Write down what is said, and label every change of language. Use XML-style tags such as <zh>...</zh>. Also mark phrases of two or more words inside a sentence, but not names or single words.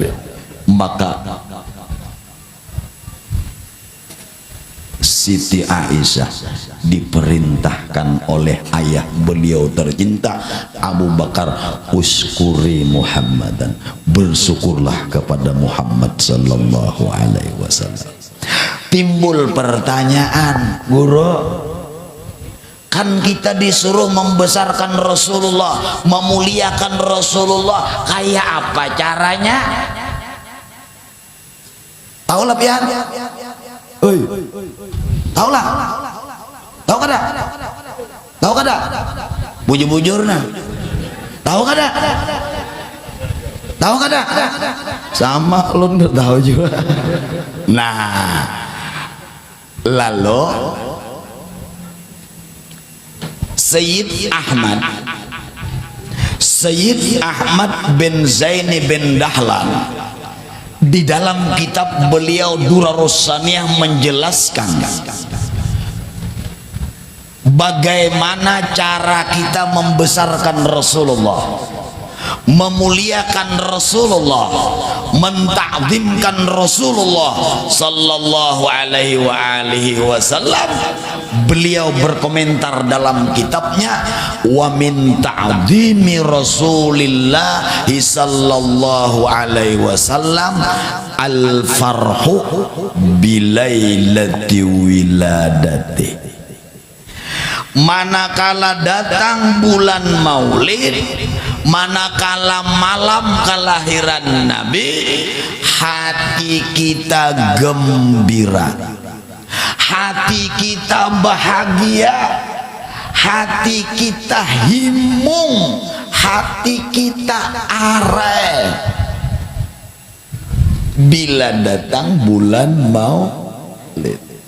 <id>Maka Siti Aisyah diperintahkan oleh ayah beliau tercinta Abu Bakar,</id> <ar>اشكري محمدا,</ar> <id>bersyukurlah kepada Muhammad</id> <ar>صلى الله عليه وسلم.</ar> <id>Timbul pertanyaan, guru, kan kita disuruh membesarkan Rasulullah, memuliakan Rasulullah, kayak apa caranya?</id> <bjn>Tahu lah pian? tahu lah, tahu kada, tahu kada, bujur-bujurna, tahu kada, tahu kada,</bjn> <id>sama lu nggak tahu juga. Nah, lalu Sayyid Ahmad bin Zaini bin Dahlan di dalam kitab beliau Durarus Saniyah menjelaskan bagaimana cara kita membesarkan Rasulullah, memuliakan Rasulullah, mentakzimkan Rasulullah</id> <ar>صلى الله عليه وسلم.</ar> <id>Beliau berkomentar dalam kitabnya,</id> <ar>ومن تعظيم رسول الله صلى الله عليه وسلم الفرح بليلة ولادته.</ar> <id>Manakala datang bulan Maulid, manakala malam kelahiran Nabi, hati kita gembira, hati kita bahagia, hati kita himung, hati kita are bila datang bulan Maulid.</id>